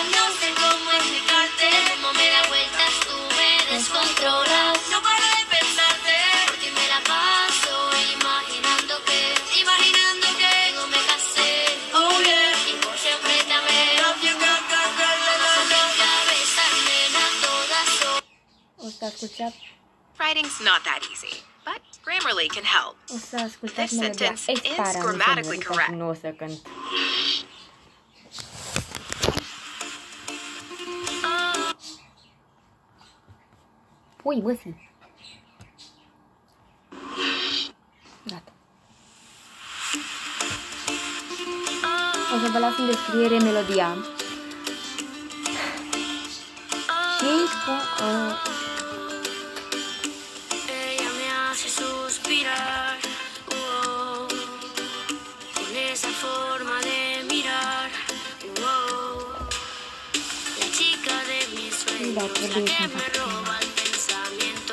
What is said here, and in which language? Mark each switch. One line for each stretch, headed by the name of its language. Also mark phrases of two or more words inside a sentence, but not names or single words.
Spanish: No sé cómo explicarte, cómo me da vueltas, tú me descontrolas. No paro de pensarte, por ti me la paso imaginando que no me casé. Oh yeah, y por siempre te amé. En mi cabeza, nena, a todas horas.
Romanian: O să ascultați.
English: Writing's not that easy, but Grammarly can help.
Romanian: O să ascultați
English: This
Romanian: melodia.
English: sentence is Expara, grammatically correct.
Romanian: nu o să cânt. Ui, băsi. Gata. O să vă las în descriere melodia. Și cu...
Spanish: Ella me hace suspirar, oh, con esa forma de mirar, oh, la chica de mis sueños, la que me roba el pensamiento.